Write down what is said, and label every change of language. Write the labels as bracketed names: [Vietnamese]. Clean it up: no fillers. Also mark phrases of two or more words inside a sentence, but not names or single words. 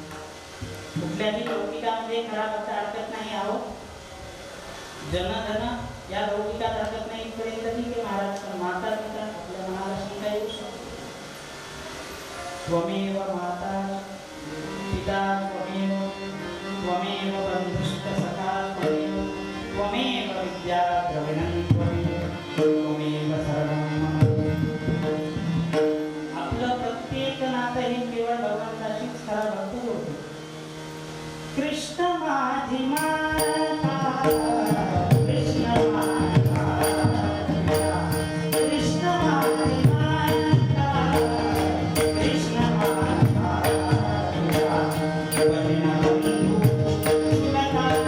[Marathi] कुठल्याही लौकिकामध्ये खरा भक्त अडकत नाही. आहो जनधन या लौकिकात अडकत नाही इथपर्यंत ठीक आहे महाराज. पण माता पिता आपल्या मनाला शंका येऊ शकते. [Sanskrit] त्वमेव माता पिता त्वमेव त्वमेव बंधुश्च सखा त्वमेव त्वमेव विद्या द्रविणं त्वमेव त्वमेव शरणं मम. [Marathi] आपलं प्रत्येक नातं हे केवळ भगवंताशीच खरा भक्त होतो. कृष्ण माझी माता कृष्ण माता कृष्ण माझी माता कृष्ण माता बलिना बंधू सुलता